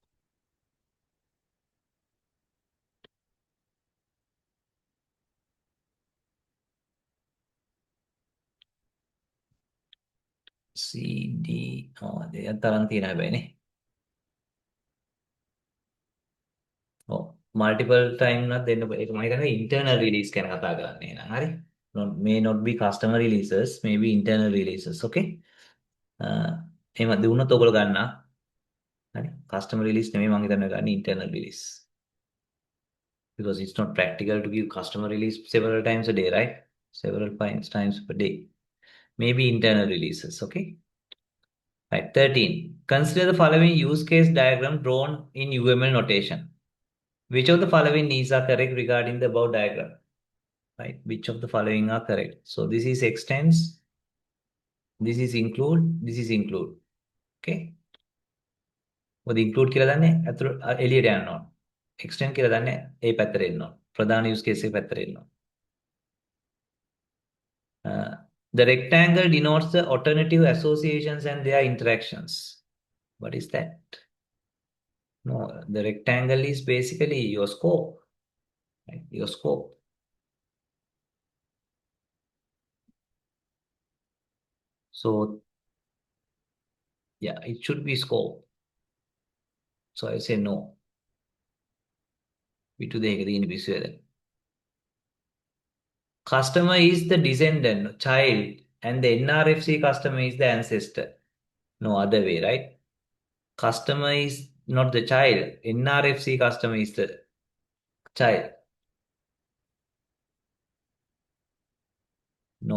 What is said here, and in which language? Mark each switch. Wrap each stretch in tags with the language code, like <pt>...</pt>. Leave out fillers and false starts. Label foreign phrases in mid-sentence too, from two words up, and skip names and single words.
<si>C D දෙයක් තරම් තියෙන හැබැයිනේ. ඔව්</si> <en>multiple time</en> <si>නම් දෙන්න බෑ. ඒක මම හිතන්නේ</si> <en>internal release</en> <si>ගැන කතා කරන්නේ නේද? හරි.</si> <en>May not be customer releases, maybe internal releases.</en> <si>Okay. එහෙම දුන්නොත් ඔයගොල්ලෝ ගන්නා. හරි.</si> <en>customer release</en> <si>නෙමෙයි මම හිතන්නේ ගන්න</si> <en>internal release. Because it's not practical to give customer release several times a day, right? Several times per day. Maybe internal releases. Okay. Right. 13. Consider the following use case diagram drawn in UML notation. Which of the following needs are correct regarding the above diagram? Right? Which of the following are correct? So this is extends, this is include, this is include.</en> <si>Okay? මොකද include කියලා දන්නේ අතුරු එළියට යනවා. extend කියලා දන්නේ ඒ පැත්තට එනවා. ප්‍රධාන</si> <en>use case</en> <si>එක පැත්තට එනවා.</si> <en>The rectangle denotes the alternative associations and their interactions. What is that? No, the rectangle is basically your scope. Right? Your scope. So, yeah, it should be scope. So I say no.</en> <si>පිටු දෙකක තියෙන පිස්සුවද?</si> <en>Customer is the descendant, child, and the NRFC customer is the ancestor. No other way, right? Customer is not the child. NRFC customer is the child. No.</en>